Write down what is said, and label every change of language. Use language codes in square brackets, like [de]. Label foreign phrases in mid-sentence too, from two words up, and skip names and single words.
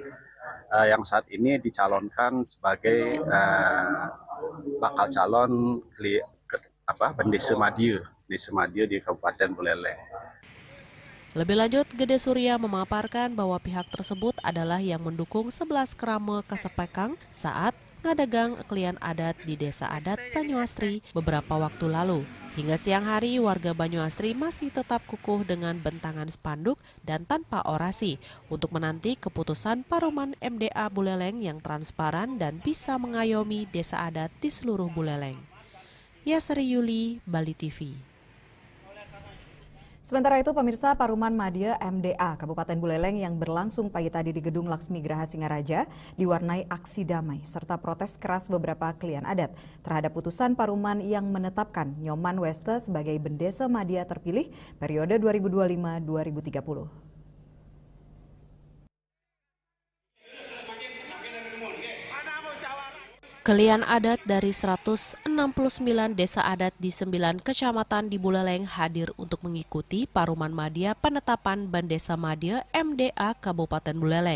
[id] Yang saat ini dicalonkan sebagai bakal calon Bendesa Madya di Kabupaten Buleleng. Lebih lanjut, Gede Surya memaparkan bahwa pihak tersebut adalah yang mendukung 11 [ban] kerama Kesepekang [id] saat ngadegang klien adat di Desa Adat Banyuasri beberapa waktu lalu. Hingga siang hari, warga Banyuasri masih tetap kukuh dengan bentangan spanduk dan tanpa orasi untuk menanti keputusan Paruman MDA Buleleng yang transparan dan bisa mengayomi desa adat di seluruh Buleleng. Yasri Yuli, Bali TV. Sementara itu, pemirsa, Paruman Madya MDA Kabupaten Buleleng yang berlangsung pagi tadi di Gedung Laksmi Graha Singaraja diwarnai aksi damai serta protes keras beberapa klien adat terhadap putusan Paruman yang menetapkan Nyoman Weste sebagai Bendesa Madya terpilih periode 2025-2030. Klien adat dari 169 desa adat di 9 kecamatan di Buleleng hadir untuk mengikuti Paruman Madya penetapan Bendesa Madya MDA Kabupaten Buleleng.